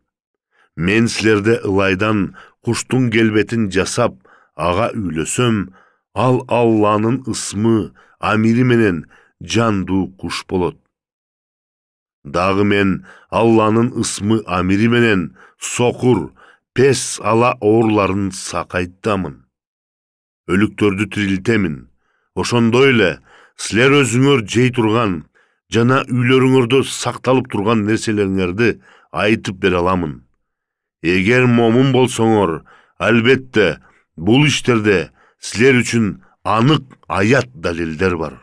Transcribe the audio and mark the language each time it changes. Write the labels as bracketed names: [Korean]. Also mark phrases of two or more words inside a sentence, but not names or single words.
[Kyrgyz] Мен силерде ылайдан куштун келбетин жасап, ага үйлөсөм, ал Алланын ысмы, амири менен жандуу куш болот. Дагы мен Алланын ысмы, амири менен сокур, пес ала оорларын сакайттамын. Өлүктөрдү тирилтемин. Oşondo эле силер өзүңөр жей турган жана үйлөрүңөрдө сакталып турган нерселериңерди айтып бере аламын. Эгер момун болсоңор, албетте бул иштерде силер үчүн анык аят далилдер бар.